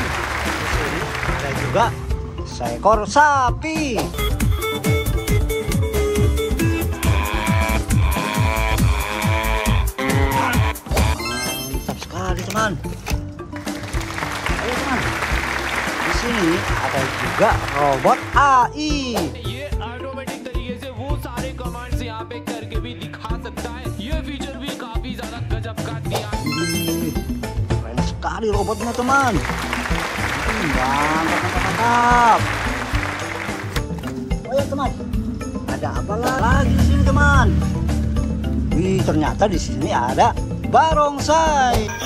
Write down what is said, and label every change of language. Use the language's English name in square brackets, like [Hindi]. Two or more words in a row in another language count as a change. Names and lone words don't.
[Indonesian] Di sini ada juga seekor sapi. Mantap sekali teman. Ayo teman. Di sini ada juga robot AI. [Hindi] ये ऑटोमेटिक तरीके से वो सारे कमांड्स यहाँ पे करके भी दिखा सकता है। ये फीचर भी काफी ज्यादा गजब का दिया। [Indonesian] Keren sekali robotnya teman. Mantap. Oh ya teman, ada apa lagi di sini teman? Wih, ternyata di sini ada barongsai.